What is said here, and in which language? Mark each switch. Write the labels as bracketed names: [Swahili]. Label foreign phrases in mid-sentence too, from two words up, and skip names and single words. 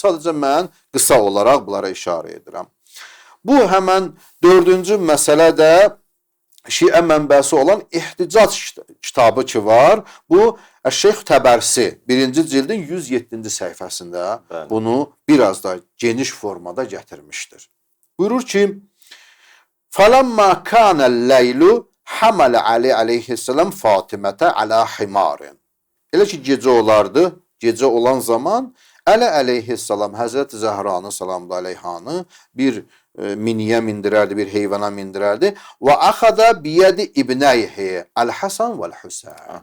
[Azerbaijani] Sadəcə mən qısa olaraq bunlara işarə edirəm. Bu, həmən 4-cü məsələ də Şiə mənbəsi olan İhticac kitabı ki var. Bu, Şeyx Təbərsi 1-ci cildin 107-ci səhifəsində bunu biraz da geniş formada gətirmişdir. Buyurur ki, [Arabic] فَلَمَّا كَانَ اللَّيْلُ حَمَلَ عَلِي aleyhisselam فاطمة على حمار. [Azerbaijani] Elə ki, gecə olardı. Gecə olan zaman Əli əleyhissalam Həzrət Zəhranı salamlı aleyhanı bir miniyə mindirərdi, bir heyvana mindirərdi. [Arabic] وأخذ بيدي ابنيه الحسن والحسين.